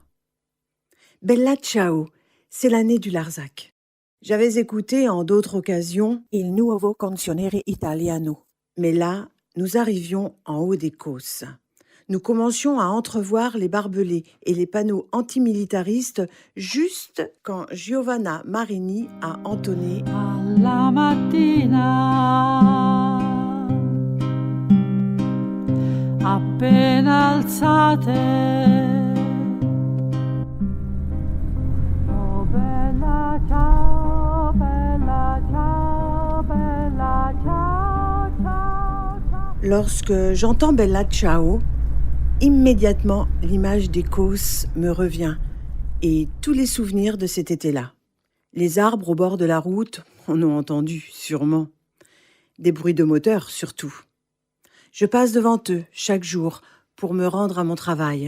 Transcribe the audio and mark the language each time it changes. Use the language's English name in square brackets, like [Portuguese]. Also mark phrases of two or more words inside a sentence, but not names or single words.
[French] Bella Ciao, c'est l'année du Larzac. J'avais écouté en d'autres occasions Il Nuovo Canzoniere Italiano. Mais là, nous arrivions en haut des Causses. Nous commencions à entrevoir les barbelés et les panneaux antimilitaristes juste quand Giovanna Marini a entonné [Italian] Alla mattina appena alzate, oh bella ciao, bella ciao, bella ciao, ciao, ciao. [French] Lorsque j'entends Bella Ciao, immédiatement l'image des Causses me revient et tous les souvenirs de cet été-là. Les arbres au bord de la route en ont entendu, sûrement. Des bruits de moteur, surtout. Je passe devant eux chaque jour pour me rendre à mon travail.